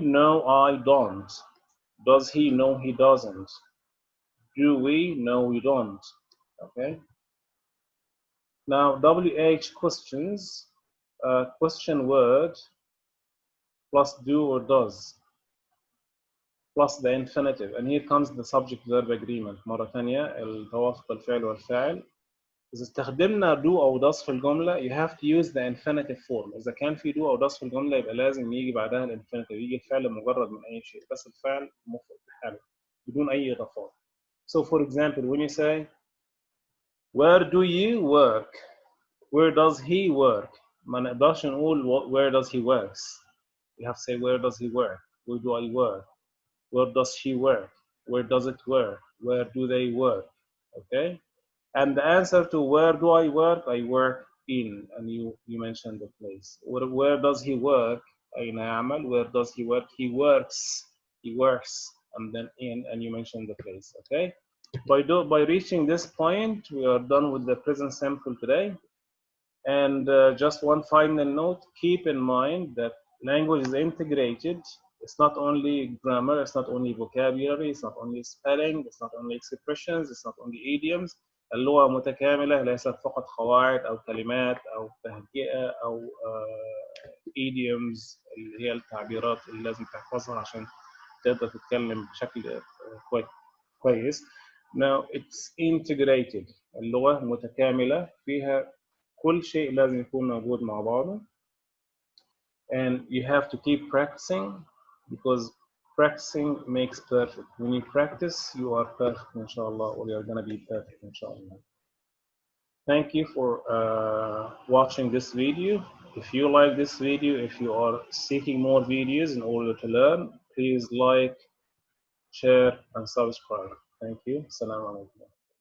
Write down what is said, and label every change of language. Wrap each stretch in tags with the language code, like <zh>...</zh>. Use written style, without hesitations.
<en>No I don't. Does he? No, he doesn't. Do we? No, we don't. Okay. Now, WH questions, question word plus do or does. plus the infinitive, and here comes the subject verb agreement.</en> <ar>مرة ثانية التوافق الفعل والفاعل. إذا استخدمنا</ar> <en>do</en> <ar>أو</ar> <en>does</en> <ar>في الجملة</ar> <en>you have to use the infinitive form.</en> <ar>إذا كان في do أو does في الجملة يبقى لازم يجي بعدها الانفينيتيف، يجي الفعل مجرد من أي شيء، بس الفعل مفرد بحاله بدون أي إضافات.</ar> <en>So for example when you say where do you work, where does he work،</en> <ar>ما نقدرش نقول</ar> <en>where does he works. You have to say where does he work, where do I work, where does she work, where does it work, where do they work. Okay, and the answer to where do I work in, and you mentioned the place. Where does he work,</en> <ar>أين يعمل.</ar> <en>Where does he work, he works, and then in, and you mentioned the place. Okay, by reaching this point we are done with the present simple today. And just one final note, keep in mind that language is integrated. It's not only grammar, it's not only vocabulary, it's not only spelling, it's not only expressions, it's not only idioms.</en> <ar>اللغة متكاملة، ليست فقط قواعد أو كلمات أو تهجئة أو idioms اللي هي التعبيرات اللي لازم تحفظها عشان تقدر تتكلم بشكل كويس.</ar> <en>Now it's integrated.</en> <ar>اللغة متكاملة فيها كل شيء لازم يكون موجود مع بعضه.</ar> <en>And you have to keep practicing because practicing makes perfect. When you practice, you are perfect, inshallah, or you're going to be perfect, inshallah. Thank you for watching this video. If you like this video, if you are seeking more videos in order to learn, please like, share, and subscribe. Thank you. Assalamu alaikum.</en>